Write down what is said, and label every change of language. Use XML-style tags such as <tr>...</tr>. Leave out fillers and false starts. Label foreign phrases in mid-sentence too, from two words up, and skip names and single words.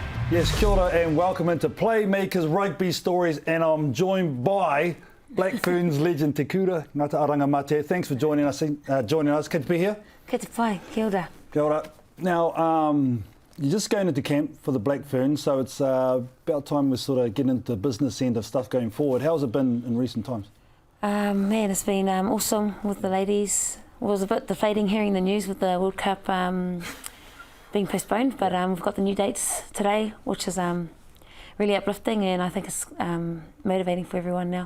<en>Yes,</en> <mi>kia ora</mi> <en>and welcome into Playmakers Rugby Stories, and I'm joined by Black Ferns legend Te Kura Ngata-Aerengamate. Thanks for joining us. Good to be here. Good to play.</en> <mi>Kia ora. Kia ora.</mi> <en>Now, you're just going into camp for the Black Ferns, so it's about time we sort of get into the business end of stuff going forward. How's it been in recent times? Man, it's been awesome with the ladies. It was a bit deflating hearing the news with the World Cup being postponed, but we've got the new dates today, which is really uplifting, and I think it's motivating for everyone now.</en>